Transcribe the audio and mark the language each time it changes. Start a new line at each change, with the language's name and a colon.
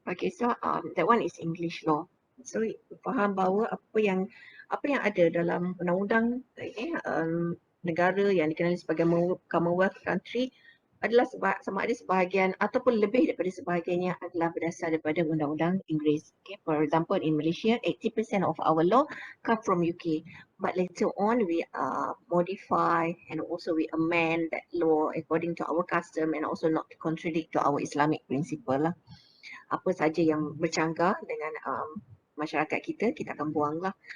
English: Okay, so that one is English law.
Malay: So faham bahawa apa yang ada dalam undang-undang negara yang dikenali sebagai Commonwealth country adalah sama ada sebahagian ataupun lebih daripada sebahagiannya adalah berdasar daripada undang-undang Inggeris.
English: Okay, for example, in Malaysia, 80% of our law come from UK, but later on we modify and also we amend that law according to our custom and also not to contradict to our Islamic principle lah.
Malay: Apa saja yang bercanggah dengan masyarakat kita akan buang lah.